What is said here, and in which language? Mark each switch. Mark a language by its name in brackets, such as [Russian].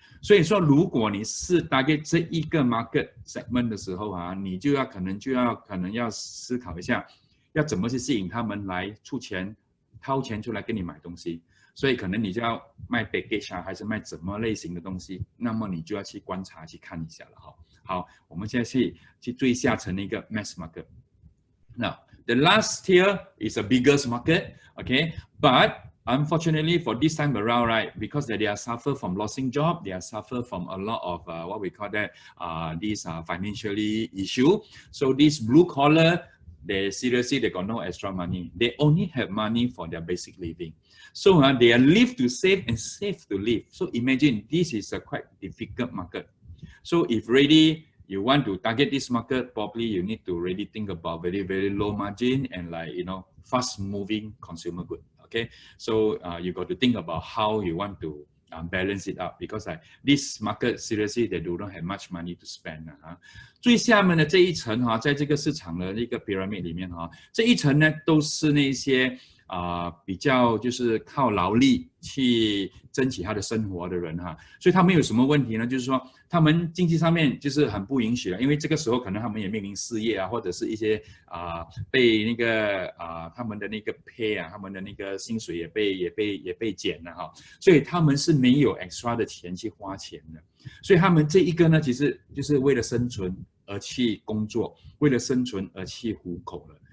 [Chinese] 所以说，如果你是 target 这一个 market segment 的时候啊，你就要可能要思考一下，要怎么去吸引他们来掏钱出来跟你买东西。所以可能你就要卖 package 啊，还是卖什么类型的东西，那么你就要去观察去看一下了哈。好，我们现在去最下层的一个 mass market。 [English] Now the last tier is a biggest market, okay, but unfortunately, for this time around, right, because they are suffer from losing job, they are suffer from a lot of what we call that these financially issue. So this blue collar, they got no extra money. They only have money for their basic living. So they are live to save and save to live. So imagine this is a quite difficult market. So if really you want to target this market, probably you need to really think about very, very low margin and like, you know, fast moving consumer good. Okay, so you got to think about how you want to balance it out, because this market seriously they do not have much money to spend [Chinese] 最下面的这一层在这个市场的一个 pyramid 里面这一层呢都是那些比较就是靠劳力去争取他的生活的人所以他们有什么问题呢？就是说他们经济上面就是很不允许了，因为这个时候可能他们也面临失业或者是一些被那个他们的那个 pay 他们的那个薪水也被减了所以他们是没有 extra 的钱去花钱的，所以他们这一个呢，其实就是为了生存而去工作，为了生存而去糊口了。